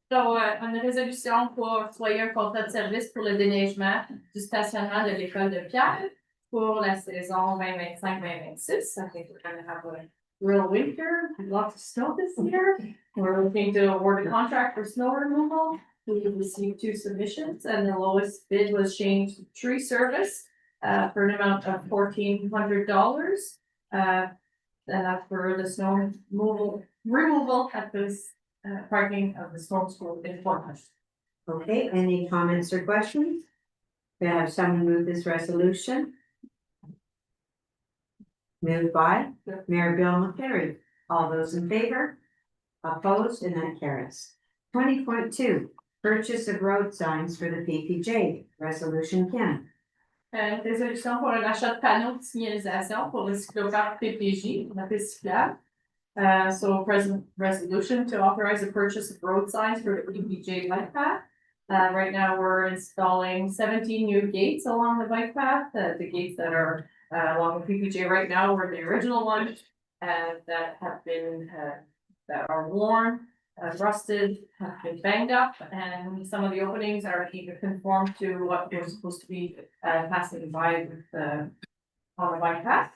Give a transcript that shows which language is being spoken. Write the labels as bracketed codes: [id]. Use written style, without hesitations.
[fr] So, une résolution pour octroyer un contrat de service pour le déneigement du stationnement de l'école de Pierre pour la saison 2025-2026. [en] I think we're gonna have a real winter, lots of snow this year. We're looking to award a contract for snow removal. We received 2 submissions and the lowest bid was changed to tree service for an amount of $1,400. And that's for the snow removal at this parking of the storm school in Portland. Okay, any comments or questions? May I have someone move this resolution? Moved by Mayor Bill McCary. All those in favor? Opposed, and that carries. 20.2, purchase of road signs for the PPJ, resolution Ken. [fr] Résolution pour un achat de panneaux de signalisation pour le cycloparc PPJ, la piste cyclable. [en] So present resolution to authorize the purchase of road signs for the PPJ bike path. Right now, we're installing 17 new gates along the bike path. The gates that are along the PPJ right now were the original ones that have been that are worn, rusted, have been banged up, and some of the openings are even conformed to what was supposed to be passing by with on the bike path.